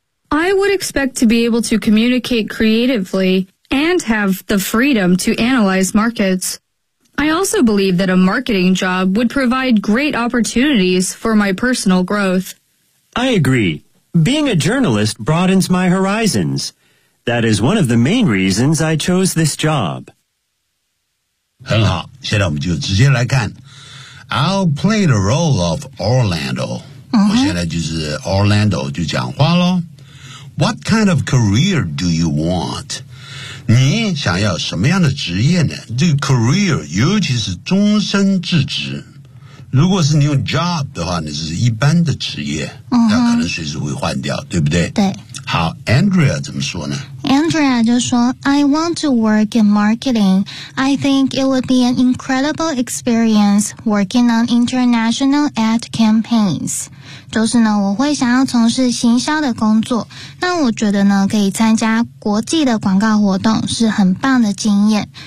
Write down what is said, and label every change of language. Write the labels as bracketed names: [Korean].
[English] I would expect to be able to communicate creatively and have the freedom to analyze markets. I also believe that a marketing job would provide great opportunities for my personal growth. I agree. Being a journalist broadens my horizons. That is one of the main reasons I chose this job. [Chinese] 很好，现在我们就直接来看。 [English] I'll play the role of Orlando. [Chinese] 我现在就是 Orlando 就讲话咯。 [English] What kind of career do you want? [Chinese] 你想要什么样的职业呢？这个 career 尤其是终身制职。如果是你用 job 的话，那是一般的职业，它可能随时会换掉，对不对？对。好 ，Andrea 怎么说呢？ Andrea 就说 [English] ：“I want to work in marketing. I think it would be an incredible experience working on international ad campaigns.” [Chinese] 就是呢，我会想要从事行销的工作。那我觉得呢，可以参加国际的广告活动是很棒的经验。